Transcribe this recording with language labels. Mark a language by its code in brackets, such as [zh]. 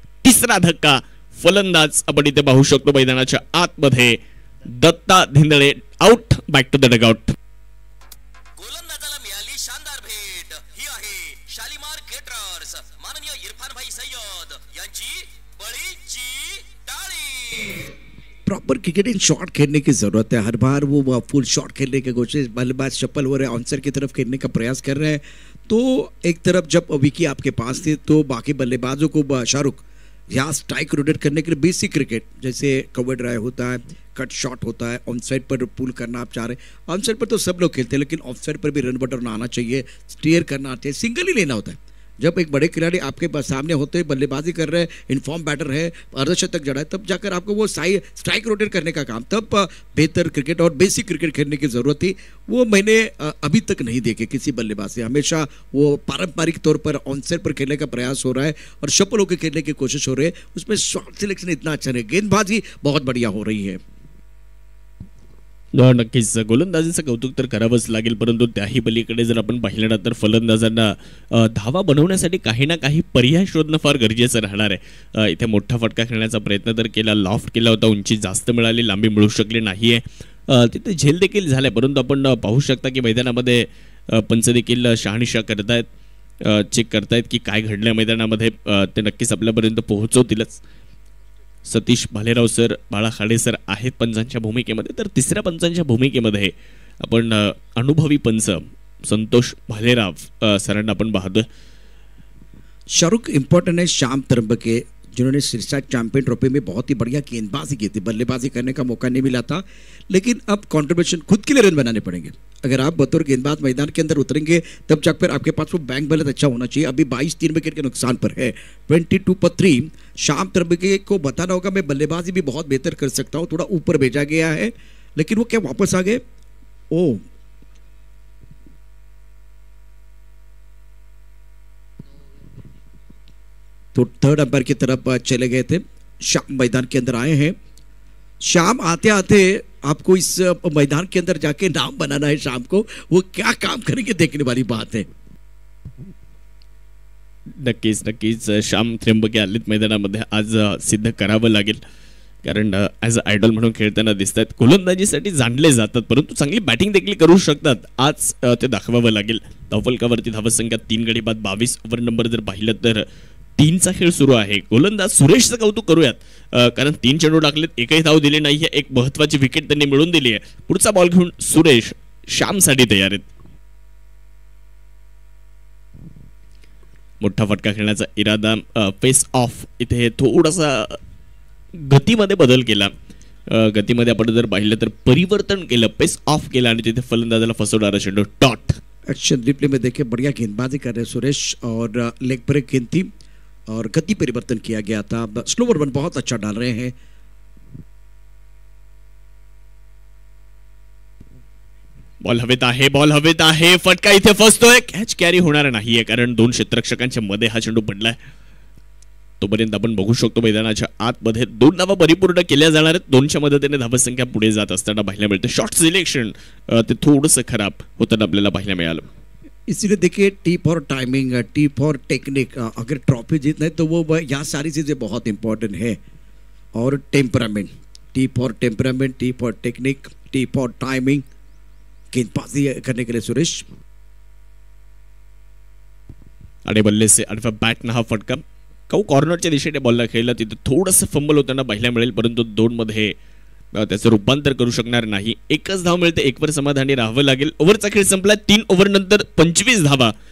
[mr] तिसरा धक्का, फलंदाज आपण इथे पाहू शकतो मैदानाच्या आतमध्ये, Datta धिंदळे out, [en] Back to the dugout. [mr] गोलंदाजाला मिळाली शानदार भेट, ही आहे शालीमार केटरर्स माननीय इरफान भाई सय्यद यांची बळीची टाळी। [hi] प्रॉपर क्रिकेटिंग शॉट खेलने की ज़रूरत है। हर बार वो फुल शॉट खेलने की कोशिश, बल्लेबाज चप्पल हो रहे आंसर की तरफ खेलने का प्रयास कर रहे हैं। तो एक तरफ जब विकी आपके पास थे तो बाकी बल्लेबाजों को शाहरुख यहाँ स्ट्राइक रोटेट करने के लिए बेसिक क्रिकेट जैसे कवर ड्राइव होता है, कट शॉट होता है, ऑन साइड पर पुल करना आप चाह रहे हैं। ऑन साइड पर तो सब लोग खेलते हैं, लेकिन ऑफ साइड पर भी रन बटन आना चाहिए, स्टीयर करना चाहिए, सिंगल ही लेना होता है। जब एक बड़े खिलाड़ी आपके पास सामने होते हैं, बल्लेबाजी कर रहे हैं, इनफॉर्म बैटर है, अर्धशतक जड़ा है, तब जाकर आपको वो स्ट्राइक रोटेट करने का काम, तब बेहतर क्रिकेट और बेसिक क्रिकेट खेलने की ज़रूरत थी। वो मैंने अभी तक नहीं देखे किसी बल्लेबाज से। हमेशा वो पारंपरिक तौर पर ऑन साइड पर खेलने का प्रयास हो रहा है और शफल होकर खेलने की कोशिश हो रही है। उसमें शॉट सिलेक्शन इतना अच्छा नहीं, गेंदबाजी बहुत बढ़िया हो रही है। [mr] नक्कीच गोलंदाजीचं कौतुक तर करावंच लागेल, परंतु त्याही पलीकडे जर आपण पाहिलं ना तर फलंदाजांना धावा बनवण्यासाठी काही ना काही पर्याय शोधणं फार गरजेचं राहणार आहे। इथे मोठा फटका खेळण्याचा प्रयत्न तर केला, लॉफ्ट केला होता, उंची जास्त मिळाली, लांबी मिळू शकली नाहीये, तिथे झेल देखील झाल्या, परंतु आपण पाहू शकता की मैदानामध्ये पंच देखील शहानिशा करतायत, चेक करतायत की काय घडलंय मैदानामध्ये, ते नक्कीच आपल्यापर्यंत पोहोचवतीलच। सतीश भालेराव सर, बाळा खाडे सर आहेत पंचांच्या भूमिकेमध्ये, तर तिसऱ्या पंचांच्या भूमिकेमध्ये आपण अनुभवी पंच संतोष भालेराव सरांना आपण पाहतोय। [hi] शाहरुख इम्पोर्टेंट है, श्याम तरबके जिन्होंने सिरसा चैंपियन ट्रॉफी में बहुत ही बढ़िया गेंदबाजी की थी, बल्लेबाजी करने का मौका नहीं मिला था, लेकिन अब कंट्रीब्यूशन खुद के लिए रन बनाने पड़ेंगे। अगर आप बतौर गेंदबाज मैदान के अंदर उतरेंगे तब जाकर आपके पास वो बैंक बैलेंस अच्छा होना चाहिए। अभी 22 3 विकेट के नुकसान पर है, 22 पर 3। शाम तरबके को बताना होगा मैं बल्लेबाजी भी बहुत बेहतर कर सकता हूँ, थोड़ा ऊपर भेजा गया है लेकिन वो क्या वापस आ गए। ओ तो थर्ड अंपायर की तरफ चले गए थे। शाम मैदान के अंदर आए हैं। शाम आते आते आपको इस मैदान के अंदर जाके नाम बनाना है। शाम को वो क्या काम करेंगे देखने वाली बात है। [mr] नक्कीच नक्कीच श्याम त्र्यंबके आलेत मैदानामध्ये, आज सिद्ध करावं लागेल कारण [en] as a idol [mr] म्हणून खेळताना दिसतात, गोलंदाजीसाठी जाणले जातात परंतु चांगली बॅटिंग देखील करू शकतात, आज ते दाखवावं लागेल। धावफलकावरती धावसंख्या 3 गडी बाद 22 ओव्हर नंबर जर पाहिलं तर 3चा खेळ सुरू आहे। गोलंदाज सुरेशचं कौतुक करूयात कारण 3 चेंडू टाकलेत, एकही धाव दिली नाहीये, एक महत्त्वाची विकेट त्यांनी मिळवून दिली आहे। पुढचा बॉल घेऊन सुरेश श्यामसाठी तयार आहेत। मोठा फटका खेळण्याचा इरादा, फेस ऑफ, इथे थोडासा गतीमध्ये बदल केला, गतीमध्ये आपण जर पाहिलं तर परिवर्तन केलं, पेस ऑफ केला आणि तिथे फलंदाजाला फसवणारा चेंडू डॉट। [hi] एक्शन रिप्ले में देखिए बढ़िया गेंदबाजी कर रहे सुरेश और लेग पर एक गेंद थी और गति परिवर्तन किया गया था। स्लोवर वन बहुत अच्छा डाल रहे हैं। [mr] बॉल हवेत आहे, बॉल हवेत आहे, फटका इथे फसतोय, कॅच कॅरी होणार नाहीये कारण 2 क्षेत्ररक्षकांच्या मध्ये हा चेंडू पडलाय। तोपर्यंत आपण बघू शकतो मैदानाच्या आतमध्ये 2 धावा परिपूर्ण केल्या जाणार आहेत, 2च्या मदतीने धावसंख्या पुढे जात असताना पाहायला मिळते। शॉट सिलेक्शन ते थोडंसं खराब होताना आपल्याला पाहायला मिळालं। [hi] इसीलिए देखिए T for timing, T for technique, अगर ट्रॉफी जीतना है तो वो यहाँ सारी चीज़ें बहुत इंपॉर्टेंट है। और temperament, T for temperament, T for technique, T for timing, गेंदबाजी करने के लिए सुरेश। [mr] आणि [hi] बल्ले से [mr] आडव्या बॅटनं हा फटका काऊ कॉर्नरच्या दिशेने बॉलला खेळला, तिथे थोडंसं फंबल होताना पाहायला मिळेल परंतु 2 मध्ये त्याचं रूपांतर करू शकणार नाही। एकच धाव मिळते, एकवर समाधानी राहावं लागेल। ओव्हरचा खेळ संपला, 3 ओव्हर नंतर 25 धावा।